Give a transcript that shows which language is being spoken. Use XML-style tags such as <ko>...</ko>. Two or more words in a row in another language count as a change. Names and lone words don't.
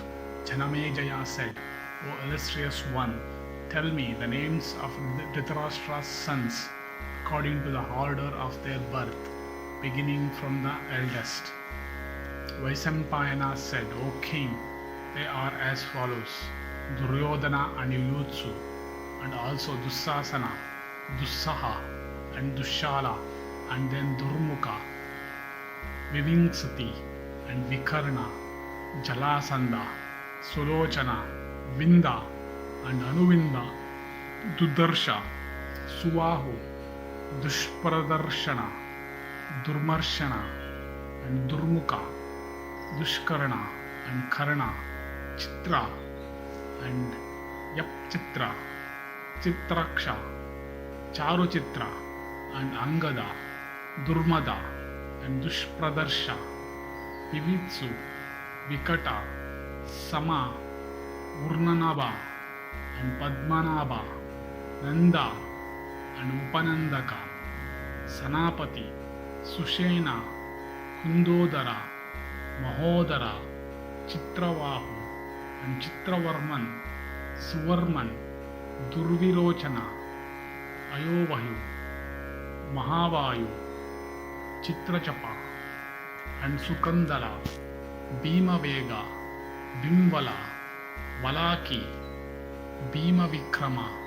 <en>Janamejaya said, O illustrious one, tell me the names of Dhritarashtra's sons according to the order of their birth, beginning from the eldest. Vaisampayana said, O king, they are as follows: Duryodhana and Yuyutsu, and also Dusasana, Dusaha, and Dushala, and then Durmukha, Vivingsati, and Vikarna, Jalasandha, Sulochana, Vinda, and Anuvinda, Dudarsha, Suvahu, Dushpradarshana, Durmarshana, and Durmukha, Dushkarna, and Karna, Chitra, and Yapchitra, Chitraksha, Charuchitra, and Angada, Durmada, and Dushpradarsha, Vivitsu, Vikata, Sama, Urnanaba, and Padmanabha, Nanda, and Upanandaka, Sanapati, Sushena, Kundodara, Mahodara, Chitravahu, and Chitravarman, Suvarman, Durvirochana, Ayovayu, Mahavayu, Chitrachapa, and Sukandala, Bhimavega, Bimvala, Valaki, Bhima Vikrama,</en>